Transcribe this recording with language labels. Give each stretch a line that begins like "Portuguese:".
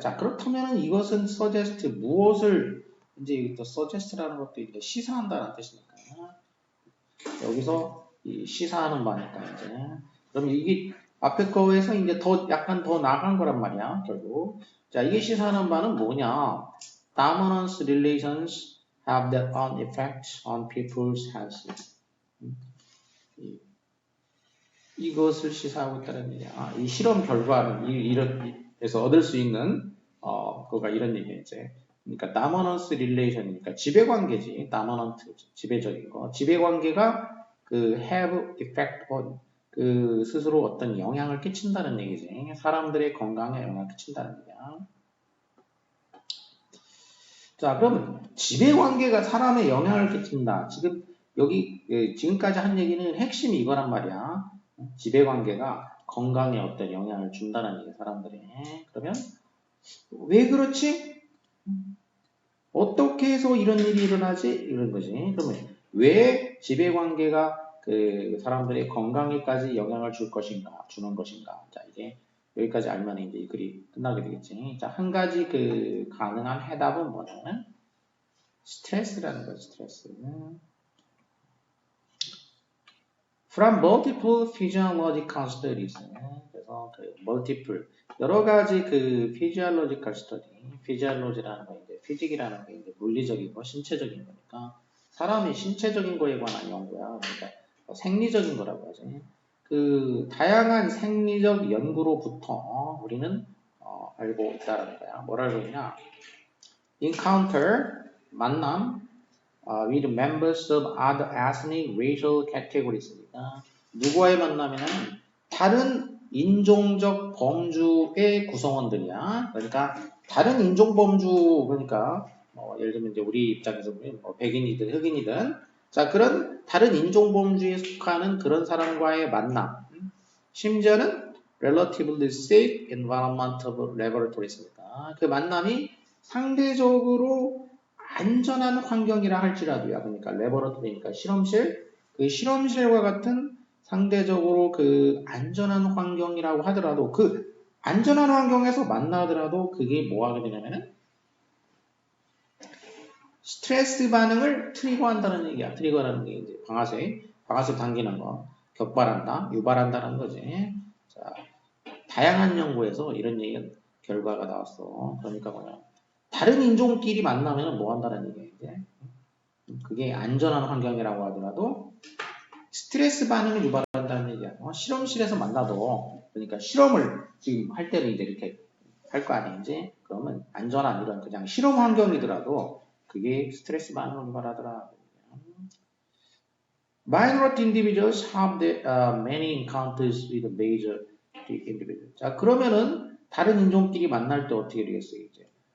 Korean: 자, 그렇다면 이것은 suggest 무엇을 이제 또 suggest라는 것도 이제 시사한다는 뜻이니까. 여기서 시사하는 바니까 이제 그럼 이게 앞에 거에서 이제 약간 더 나간 거란 말이야 결국. 자 이게 시사하는 바는 뭐냐?
English: Dominance relations have their own effect on people's health.
Korean: 이것을 시사하고 있다는 얘기야. 이 실험 결과는 이래서 얻을 수 있는 그거가 이런 얘기야 이제. 그러니까 dominance relation이니까 지배관계지. dominant 지배적인 거. 지배관계가 그 have effect on 그 스스로 어떤 영향을 끼친다는 얘기지. 사람들의 건강에 영향을 끼친다는 얘기야. 자, 그러면 지배관계가 사람에 영향을 끼친다. 지금 여기 지금까지 한 얘기는 핵심이 이거란 말이야. 지배관계가 건강에 어떤 영향을 준다는 얘기 사람들이. 그러면 왜 그렇지? 어떻게 해서 이런 일이 일어나지? 이런 거지. 그러면 왜 지배관계가 그 사람들의 건강에까지 영향을 주는 것인가? 자, 이게 여기까지 알면 이제 이 글이 끝나게 되겠지. 자, 한 가지 그 가능한 해답은 뭐냐면 스트레스라는 거지, 스트레스.
English: From multiple physiological studies.
Korean: 그래서 그 multiple 여러 가지 그 physiological study, physiology라는 거 이제 피직이라는 게 이제 물리적인 거, 신체적인 거니까 사람의 신체적인 거에 관한 연구야. 그러니까 생리적인 거라고 하지. 그 다양한 생리적 연구로부터 우리는 알고 있다는 거야. 뭘 알고 있냐? Encounter 만남 with members of other ethnic, racial categories 입니다. 누구와의 만남이냐면 다른 인종적 범주의 구성원들이야. 그러니까 다른 인종 범주 그러니까 예를 들면 이제 우리 입장에서 보면 백인이든 흑인이든 자 그런 다른 인종 범주에 속하는 그런 사람과의 만남.
English: 심지어는 relatively safe environment of laboratories.입니다.
Korean: 그 만남이 상대적으로 안전한 환경이라 할지라도요. 그러니까 레버러토리니까 실험실, 그 실험실과 같은 상대적으로 그 안전한 환경이라고 하더라도 그 안전한 환경에서 만나더라도 그게 뭐 하게 되냐면은 스트레스 반응을 트리거한다는 얘기야. 트리거라는 게 이제 방아쇠 당기는 거, 격발한다, 유발한다는 거지. 자, 다양한 연구에서 이런 결과가 나왔어. 그러니까 뭐냐. 다른 인종끼리 만나면 뭐 한다는 얘기야, 이제. 그게 안전한 환경이라고 하더라도 스트레스 반응을 유발한다는 얘기야. 실험실에서 만나도, 그러니까 실험을 지금 할 때는 이제 이렇게 할 거 아니야, 이제. 그러면 안전한 이런 그냥 실험 환경이더라도 그게 스트레스 반응을 유발하더라.
English: Minority individuals have many encounters with major individuals.
Korean: 자, 그러면은 다른 인종끼리 만날 때 어떻게 되겠어요, 이제?